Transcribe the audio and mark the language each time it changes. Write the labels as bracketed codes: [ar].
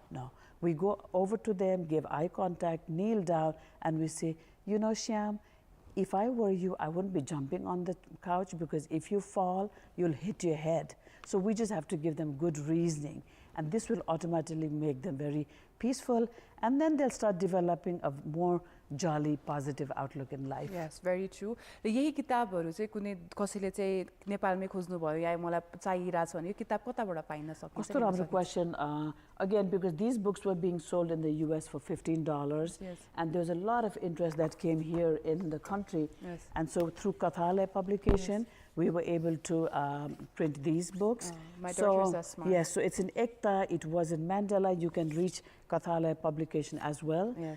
[en] No, we go over to them, give eye contact, kneel down, and we say, Shyam, if I were you, I wouldn't be jumping on the couch, because if you fall, you'll hit your head. So we just have to give them good reasoning, and this will automatically make them very peaceful, and then they'll start developing a more jolly, positive outlook in life. Yes, very true. [ne] र यही किताबहरु चाहिँ कुनै कसैले चाहिँ नेपालमै खोज्नु भयो या मलाई चाहिरहेछ भने यो किताब कताबाट पाइन सकिन्छ? कस्तो राम्रो question. [en] Again, because these books were being sold in the US for $15, and there was a lot of interest that came here in the country. And so through Kathalaya publication, we were able to print these books. My daughters are smart. Yes, so it's in Ekta, it was in Mandela. You can reach Kathalaya publication as well.